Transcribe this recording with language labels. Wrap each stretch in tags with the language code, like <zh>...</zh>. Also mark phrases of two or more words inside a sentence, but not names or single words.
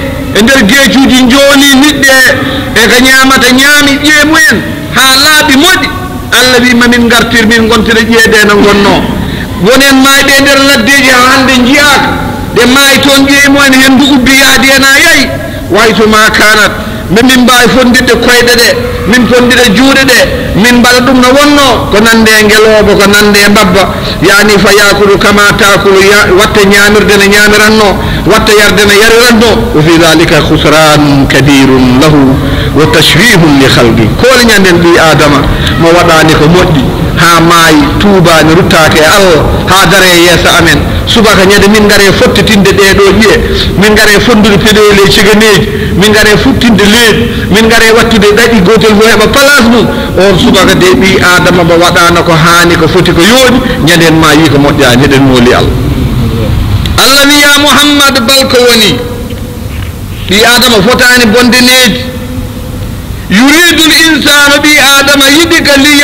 <ff>e nder geejuji jooli liɗɗe e ko ñamata ñaami ƴiye mumen ha laaɓi moƴƴi Allah wi mamin gartir min gontire ƴeede no gonno woni hen maayiɓe e nder laddeji ha hande jiyaaka ɗe maayi toon ƴiye mumen hendu ubbi yaadi hen ha yayi wayto ma kanat min mbawi fondidde koyɗe ɗe min fondira juuɗe ɗe min mbaɗa ɗum no wonno ko nande e ngeloba ko nande e mbabba</ff> <ar>يعني فيأكل كما تأكل</ar> <ff>watta ñamirde ne ñamiranno watta yarde ne yariranno</ff> <ar>وفي ذلك خسران كبير له وتشويه لخلق</ar> <ff>koole ñanden ɓi adama mo waɗani ko moƴƴi ha maayi tuubani ruttake e Allah ha dare yeesa amen subaka ñande min ngare fottitinde ɗeɗo ƴiye min ngare fondude peɗoyle ciganeji min ngare futtinde leydi min ngare wattude ɗaɗi gotel fo heɓa place mum on subaka de ɓi adama mo waɗano ko haani ko foti ko yooɗi ñanden ma yi ko moƴƴani heɗen mooli Allah Allah wi</ff> <ar>يا محمد</ar> <ff>balko woni ɓi adama fotani bonde needi</ff> <ar>يريد الإنسان</ar> <ff>ɓi adama yiɗi ka</ff>